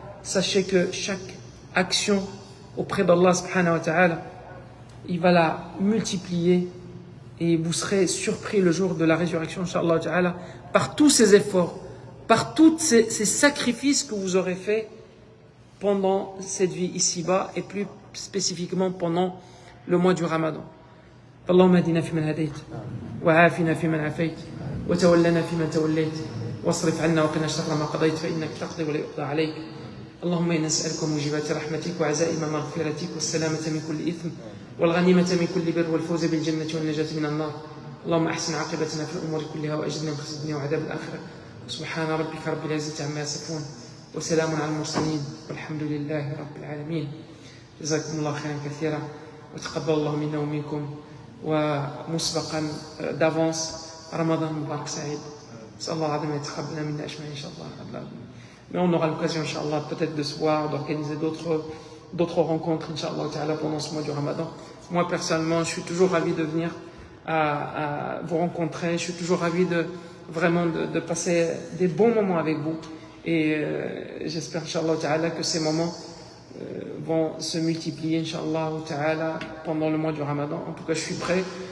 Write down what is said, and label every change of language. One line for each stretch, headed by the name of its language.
French: Sachez que chaque action auprès d'Allah subhanahu wa ta'ala, il va la multiplier et vous serez surpris le jour de la résurrection, Inch'Allah ta'ala, par tous ces efforts, par tous ces sacrifices que vous aurez faits pendant cette vie ici-bas et plus spécifiquement pendant le mois du Ramadan.
Arabic: اللهم اهدنا فيمن هديت وعافنا فيمن عافيت وتولنا فيمن توليت واصرف عنا وقنا شر ما قضيت فإنك تقضي ولا يقضى عليك. اللهم إنا نسألك موجبات رحمتك وعزائم مغفرتك والسلامة من كل إثم والغنيمة من كل بر والفوز بالجنة والنجاة من النار. اللهم أحسن عاقبتنا في الأمور كلها وأجرنا من خزي الدنيا وعذاب الآخرة. سبحان ربك رب العزة عما يصفون وسلام على المرسلين والحمد لله رب العالمين. جزاكم الله خيرا كثيرا وتقبل الله منا ومنكم. ومسبقا d'avance Ramadan Mubarak Saïd. Inch'Allah العظيم يتقبلنا منا أجمعين إن شاء الله.
French: Mais on aura l'occasion, Inch'Allah, peut-être de se voir, d'organiser d'autres rencontres, Inch'Allah ta'ala, pendant ce mois du Ramadan. Moi, personnellement, je suis toujours ravi de venir à vous rencontrer. Je suis toujours ravi de passer des bons moments avec vous. Et j'espère, Inch'Allah ta'ala, que ces moments vont se multiplier, Inch'Allah ta'ala, pendant le mois du Ramadan. En tout cas, je suis prêt.